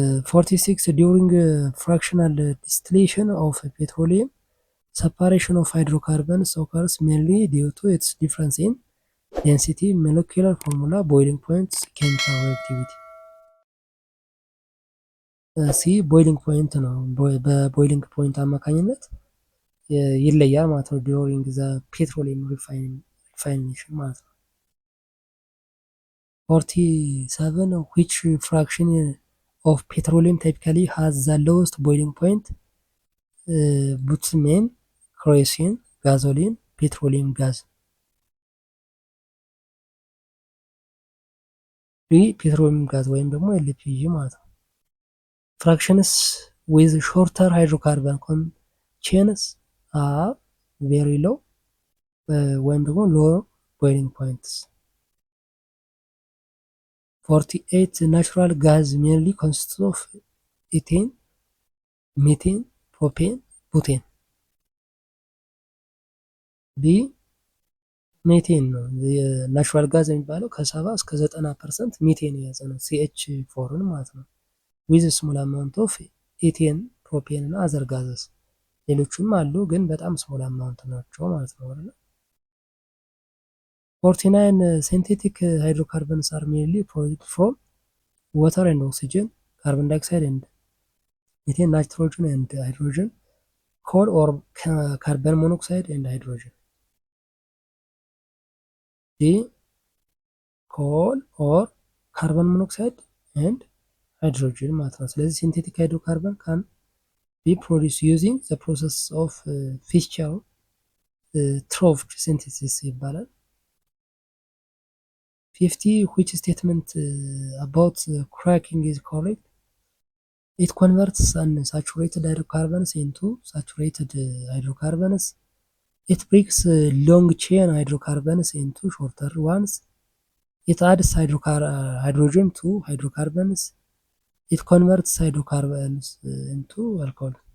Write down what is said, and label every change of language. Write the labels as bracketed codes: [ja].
[en] 46 during fractional distillation of petroleum separation of hydrocarbons occurs mainly due to its difference in density, molecular formula, boiling points, chemical reactivity. ሲ ቦይሊንግ ፖይንት [am] ነው። በቦይሊንግ ፖይንት አማካኝነት ይለያል ማለት ነው። [en] ዲዩሪንግ ዘ ፔትሮሊየም ሪፋይኔሽን [am] ማለት ነው። [en] 47 which fraction of petroleum typically has the lowest boiling point? bitumen, kerosene, gasoline, petroleum gas. ፔትሮሊየም ጋዝ [am] ወይም ደግሞ [en] ኤልፒጂ ማለት ነው። fractions with shorter hydrocarbon chains are very low ወይም ደግሞ low boiling points. 48 natural gas mainly consists of ethane, methane, propane, butane. [am] ቢ ሜቴን ነው። የናቹራል ጋዝ የሚባለው ከ70 እስከ 90% ሜቴን የያዘ ነው። ሲኤች ፎርን ማለት ነው። [en] ዊዝ ስሞል አማውንት ኦፍ ኤቴን፣ ፕሮፔን እና አዘር ጋዘስ። [am] ሌሎቹም አሉ ግን በጣም ስሞል አማውንት ናቸው ማለት ነው አይደል? [en] 49 ሲንቴቲክ ሃይድሮካርበንስ አር ሜንሊ ፕሮዱክድ ፍሮም water and oxygen, carbon dioxide and methane, nitrogen and hydrogen, coal or carbon monoxide and hydrogen. D. coal or carbon monoxide and hydrogen [am] ማለት ነው። ስለዚህ [en] ሲንቴቲክ ሃይድሮካርበን ካን ቢ ፕሮዲስ ዩዚንግ ዘ ፕሮሰስ ኦፍ ፊስቸር-ትሮፍድ ሲንቴሲስ [am] ይባላል። [en] 50 which statement about cracking is correct? It converts unsaturated hydrocarbons into saturated hydrocarbons. It breaks long chain hydrocarbons into shorter ones. It adds hydrogen to hydrocarbons. It converts hydrocarbons into alcohol.